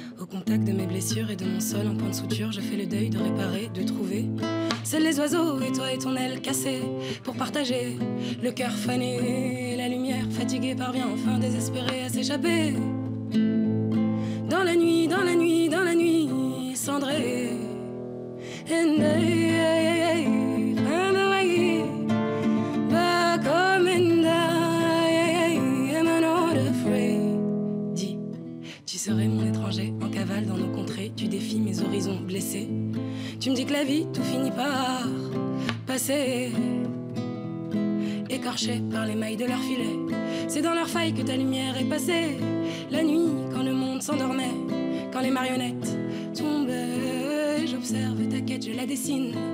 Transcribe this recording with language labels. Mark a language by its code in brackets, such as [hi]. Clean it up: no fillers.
[fr] contact de mes blessures et de mon sol en point de suture. Je fais le deuil de réparer, de trouver. Seuls les oiseaux et toi et ton aile cassée pour partager le cœur fané. La lumière fatiguée parvient enfin désespérée à s'échapper. Dans la nuit, dans la nuit, dans la nuit cendrée. [en] And I find a way back home and I am not afraid. [fr] Dis, tu serais mon étranger en cavale dans nos contrées. Tu défies mes horizons blessés. Tu me dis que la vie, tout finit par passer. Écorchés par les mailles de leur filet. C'est dans leur faille que ta lumière est passée. La nuit, quand le monde s'endormait, quand les marionnettes tombaient, j'observe ta quête, je la dessine.